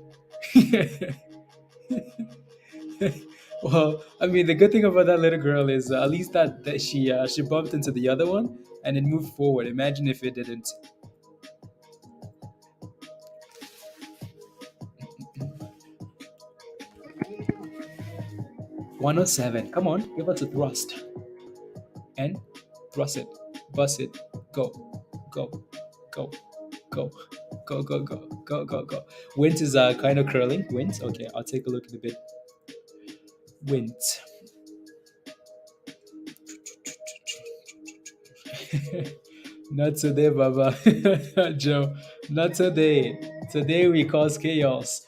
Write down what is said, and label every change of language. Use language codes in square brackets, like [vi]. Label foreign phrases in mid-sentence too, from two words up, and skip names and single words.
[en] Well, I mean, the good thing about that little girl is at least that she bumped into the other one and it moved forward. Imagine if it didn't. $107. Come on, give us a thrust. And thrust it, bust it, go, go, go, go, go, go, go, go, go, go. WINT is kind of curling. WINT. Okay, I'll take a look in a bit. WINT. Not today, Baba. Joe. Not today. Today we cause chaos.